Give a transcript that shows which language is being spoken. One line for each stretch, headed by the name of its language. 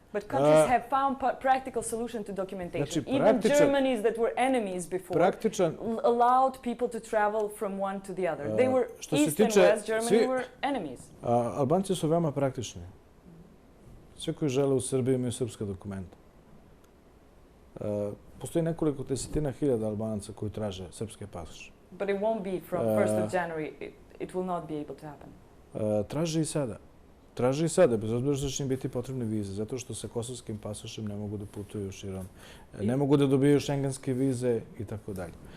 English: But countries have found practical solution to documentation. Even Germanies that were enemies before allowed people to travel from one to the other. They were East and West Germany were enemies.
Serbian: Albanci su veoma praktični. Svi koji žele u Srbiji imaju srpska dokumenta. Postoji nekoliko desetina hiljada Albanaca koji traže srpske pasoše.
English: But it won't be from 1st of January. It will not be able to happen.
Serbian: Traže i sada. Traže i sada, bez obzira što će im biti potrebne vize, zato što sa kosovskim pasošem ne mogu da putuju širom. Ne mogu da dobiju šengenske vize i tako dalje.